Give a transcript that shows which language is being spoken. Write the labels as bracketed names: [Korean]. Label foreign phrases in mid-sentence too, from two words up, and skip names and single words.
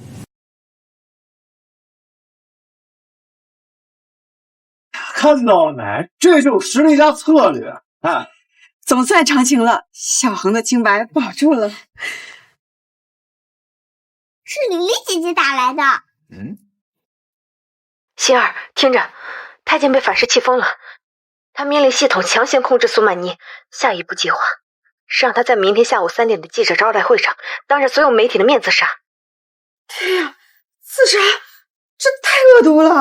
[Chinese] 看到了沒？這就是實力加策略啊！總算償清了，小恆的清白保住了。是李麗姐姐打來的。希兒，聽着，太監被反噬氣瘋了，他命令系統強行控制蘇曼妮，下一步計劃是讓他在明天下午3點的記者招待會上，當着所有媒體的面自殺。天呀，自殺，這太惡毒了！